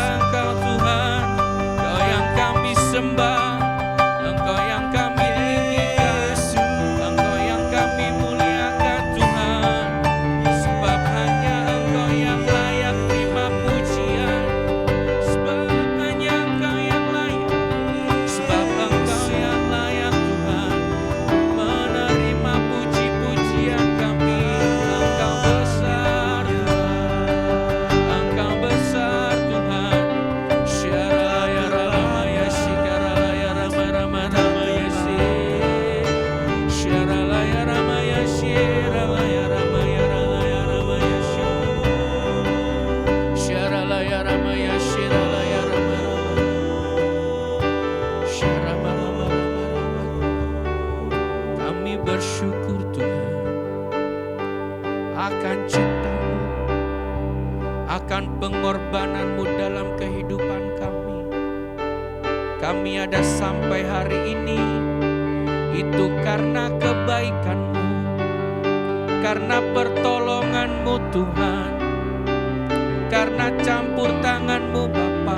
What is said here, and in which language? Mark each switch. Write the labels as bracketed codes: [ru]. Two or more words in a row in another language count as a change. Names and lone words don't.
[id] Engkau Tuhan, Engkau yang kami sembah, Engkau yang kami tinggikan, Engkau yang kami muliakan Tuhan, sebab hanya Engkau yang layak terima pujian, sebab hanya Engkau yang layak, sebab Engkau yang layak Tuhan menerima puji-pujian kami. Engkau besar Tuhan, Engkau besar Tuhan. Syaraya ramaya shikaraya rama ramaya shi, syaraya ramaya shiralaya ramaya ramaya shi, syaraya ramaya shiralaya ramaya syarama rama. Kami bersyukur Tuhan akan cinta-Mu, akan pengorbanan-Mu dalam kehidupan kami. Kami ada sampai hari ini itu karena kebaikan-Mu, karena pertolongan-Mu Tuhan, karena campur tangan-Mu Bapa.